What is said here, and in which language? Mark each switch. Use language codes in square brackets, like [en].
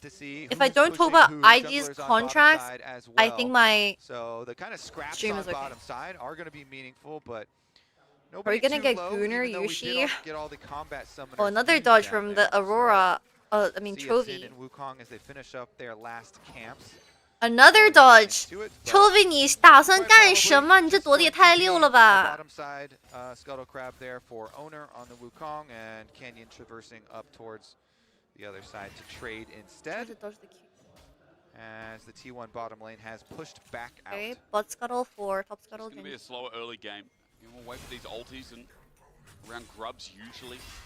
[en] If I don't talk about IG's contracts, I think my stream is okay. Bottom side are going to be meaningful, but are we gonna get Gunnar, Yushi? Oh, another dodge from the Aurora. I mean Chovy. As they finish up their last camps. Another dodge. [zh] Chovy, 你打算干什么？你这躲得也太溜了吧 [en] Bottom side, Scuttle Crab there for Owner on the Wukong, and Canyon traversing up towards the other side to trade instead. As the T1 bottom lane has pushed back out. Okay, butt scuttle for top scuttle. It's going to be a slower early game. We'll wait for these ultis and around grubs usually.